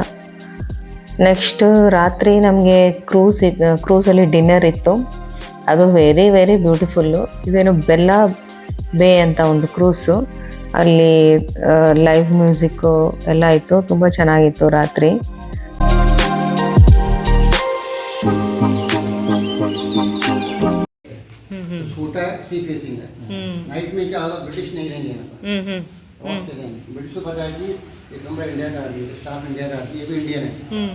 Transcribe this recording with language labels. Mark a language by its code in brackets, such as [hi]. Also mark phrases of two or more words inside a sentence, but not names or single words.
[kn] ನೆಕ್ಸ್ಟ್ ರಾತ್ರಿ ನಮಗೆ ಕ್ರೂಸಲ್ಲಿ ಡಿನ್ನರ್ ಇತ್ತು. ಅದು [en] very very beautiful. [kn] ಇದೇನು ಬೆಲ್ಲ ಬೇ ಅಂತ ಒಂದು ಕ್ರೂಸು. ಅಲ್ಲಿ [en] live music [kn] ಎಲ್ಲ ಇತ್ತು. ತುಂಬ ಚೆನ್ನಾಗಿತ್ತು ರಾತ್ರಿ. [hi] छोटा सी फेसिंग है। नाइट में क्या होगा, ब्रिटिश नहीं रहेंगे यहाँ पर, ब्रिटिश को पता है कि ये कमरा इंडिया का आदमी, स्टाफ इंडिया का आदमी, ये भी इंडियन है।